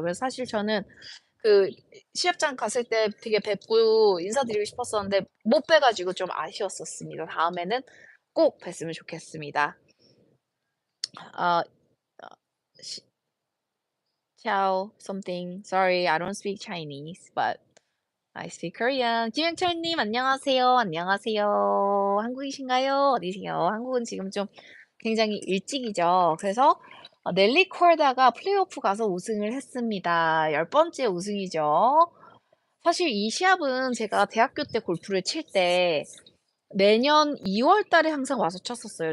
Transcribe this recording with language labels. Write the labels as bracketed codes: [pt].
[ko] 그래서 사실 저는 그 시합장 갔을 때 되게 뵙고 인사드리고 싶었었는데 못 뵈 가지고 좀 아쉬웠었습니다. 다음에는 꼭 뵀으면 좋겠습니다. 어 어 시 ciao something. [en] Sorry, I don't speak Chinese, but I speak Korean. [ko] 김영철 님 안녕하세요. 안녕하세요. 한국이신가요? 어디세요? 한국은 지금 좀 굉장히 일찍이죠. 그래서 넬리 콜다가 플레이오프 가서 우승을 했습니다. 10번째 우승이죠. 사실 이 시합은 제가 대학교 때 골프를 칠 때 매년 2월 달에 항상 와서 쳤었어요.